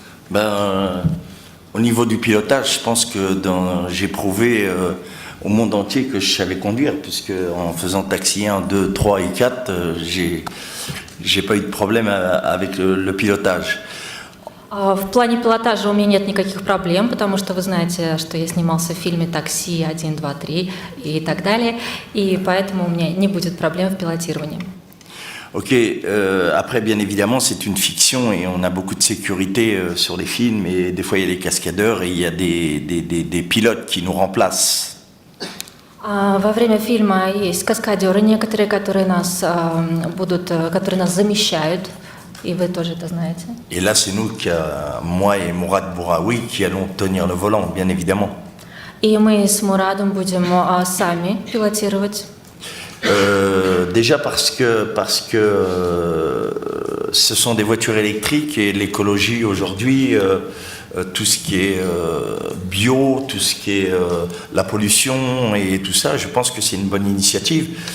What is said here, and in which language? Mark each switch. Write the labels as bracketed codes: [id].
[fr] Ben, au niveau du pilotage, je pense que j'ai prouvé au monde entier que je savais conduire, puisque en faisant taxi 1, 2, 3 et 4, j'ai pas eu de problème avec le pilotage. [ru] В плане пилотажа у меня нет никаких проблем, потому что вы знаете, что я снимался в фильме «Такси» 1, 2, 3 и так далее, и поэтому у меня не будет проблем в пилотировании. [fr] Ok, après bien évidemment c'est une fiction et on a beaucoup de sécurité sur les films et des fois il y a les cascadeurs et il y a des pilotes qui nous remplacent. [ru] Во время фильма есть каскадеры некоторые, которые нас замещают, и вы тоже это знаете. [fr] Et là c'est nous, moi et Mourad Bouraoui, qui allons tenir le volant, bien évidemment. [ru] И мы с Мурадом будем сами пилотировать. [fr] Déjà parce que ce sont des voitures électriques et l'écologie aujourd'hui, tout ce qui est bio, tout ce qui est la pollution et tout ça, je pense que c'est une bonne initiative.